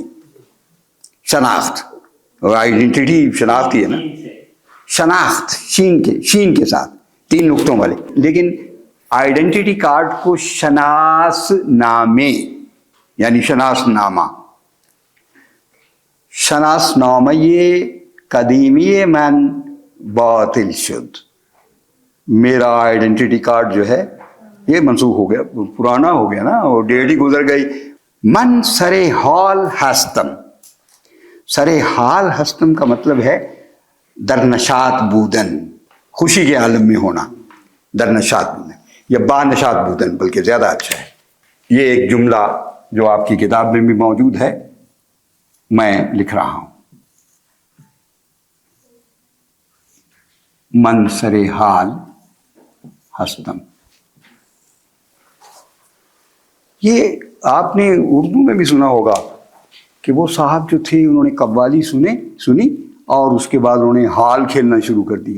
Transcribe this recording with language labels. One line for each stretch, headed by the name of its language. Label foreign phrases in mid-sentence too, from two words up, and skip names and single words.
Urdu: شناخت اور آئیڈینٹی شناخت ہی ہے نا، شناخت شین کے ساتھ 3 نقطوں والے. لیکن
English: identity card
Urdu: کو شناس نامے یعنی شناس نامہ، شناس نامہ یہ
Persian: قدیمی من باطل شد.
Urdu: میرا
English: identity card
Urdu: جو ہے یہ منسوخ ہو گیا، پرانا ہو گیا نا، اور ڈیٹ ہی گزر گئی.
Persian: من سر حال ہستم، سر حال ہستم
Urdu: کا مطلب ہے
Persian: در نشاط بودن،
Urdu: خوشی کے عالم میں ہونا،
Persian: در نشاط بودن یا با نشاط بودن
Urdu: بلکہ زیادہ اچھا ہے. یہ ایک جملہ جو آپ کی کتاب میں بھی موجود ہے میں لکھ رہا ہوں.
Persian: من سر حال ہستم.
Urdu: یہ آپ نے اردو میں بھی سنا ہوگا کہ وہ صاحب جو تھے انہوں نے قوالی سنی اور اس کے بعد انہوں نے حال کھیلنا شروع کر دیا.